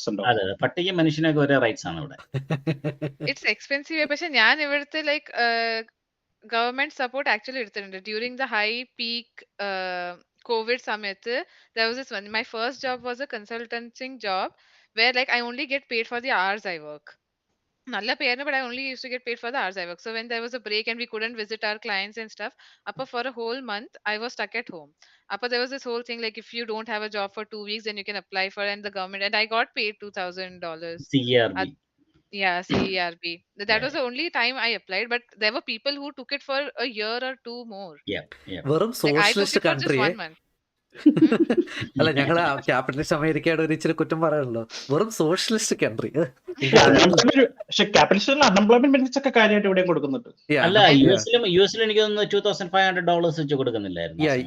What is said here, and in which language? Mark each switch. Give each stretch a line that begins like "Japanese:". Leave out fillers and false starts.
Malayalam: അതെ, പട്ടിക്ക് മനുഷ്യനൊക്കെ ഒരേ റൈറ്റ്സ് ആണ് ഇവിടെ.
English: It's expensive.
Malayalam: പക്ഷെ ഞാൻ ഇവിടുത്തെ ലൈക്ക് ഗവൺമെന്റ് സപ്പോർട്ട് ആക്ച്വലി എടുത്തിട്ടുണ്ട്.
English: During the high peak COVID സമയത്ത് there was this one, my first job was a consulting job where like I only get paid for the hours I work.
Malayalam: Nalla payana,
English: but I only used to get paid for the hours I work. So when there was a break and we couldn't visit our clients and stuff, for a whole month I was stuck at home. There was this whole thing like if you don't have a job for 2 weeks then you can apply for, and the government, and I got paid $2,000 CERB. Yeah, CERB. That was the only time I applied, but there were people who took it for a year or 2 more.
Malayalam: വെറും socialist കൺട്രിയെ അല്ല, ഞങ്ങള് capitalist അമേരിക്കയുടെ ഒരു ഇച്ചിരി കുറ്റം പറയാനുള്ളൂ. വെറും socialist country. പക്ഷെ ക്യാപിറ്റലിസ്റ്റ് അൺഎംപ്ലോയ്മെന്റ് ബെനിഫിറ്റ്സ് ഒക്കെ കാര്യമായിട്ട് ഇവിടെയും കൊടുക്കുന്നുണ്ട്. അല്ല, യുഎസിലും എനിക്ക് തോന്നുന്നു $2,500 വെച്ച് കൊടുക്കുന്നില്ലായിരുന്നു.